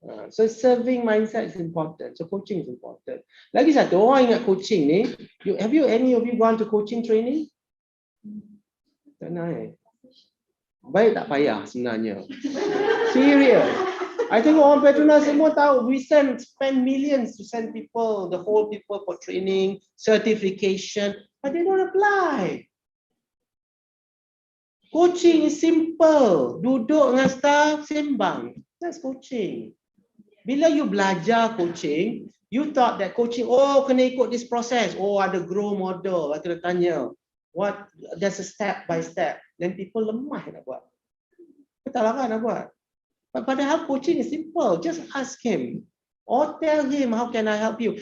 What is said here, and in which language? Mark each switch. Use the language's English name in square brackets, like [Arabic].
[English] So serving mindset is important. So coaching is important. [Malay] Lagi satu, orang ingat coaching ni, [English] have you any of you gone to coaching training? [Malay] Tak naik. Baik tak payah sebenarnya. [English] Serious. I think [Malay] orang Petronas semua tahu, [English] we spend millions to send people, the whole people for training, certification, but they don't apply. Coaching is simple. [Malay] Duduk dengan staff, sembang. [English] That's coaching. [Malay] Bila [English] you [Malay] belajar [English] coaching, you thought that coaching, oh [Malay] kena ikut [English] this process. Oh [Malay] ada [English] grow model, [Malay] kena tanya. [English] What, there's a step by step. Then people [Malay] lemah nak buat. Kita lah nak buat. [English] But [Malay] padahal [English] coaching is simple. Just ask him. Or tell him, how can I help you?